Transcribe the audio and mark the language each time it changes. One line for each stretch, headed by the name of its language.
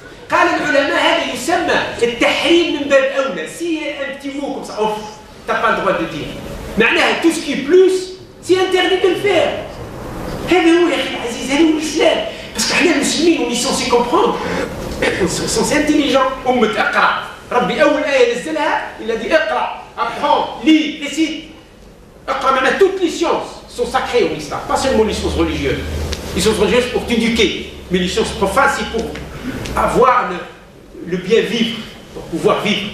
Arabic: قال العلماء هذا يسمى التحريم من باب أولى.
French: Si un petit mot comme ça, off, t'as pas le droit de dire. معناها tout ce qui est plus, c'est interdit de le faire.
Arabic: هذا هو يا أخي العزيز، هذا هو الإسلام.
French: Parce qu'
Arabic: احنا المسلمين
French: on est censé comprendre, on est censé intelligent.
Arabic: أمة اقرأ. ربي أول آية نزلها
French: il a dit اقرأ, apprends, lis, récite.
Arabic: اقرأ معناها
French: toutes les sciences sont sacrées en islam, pas seulement les sciences religieuses. Les sciences religieuses pour t'éduquer, mais les sciences profanes c'est pour avoir le bien vivre, pour pouvoir vivre.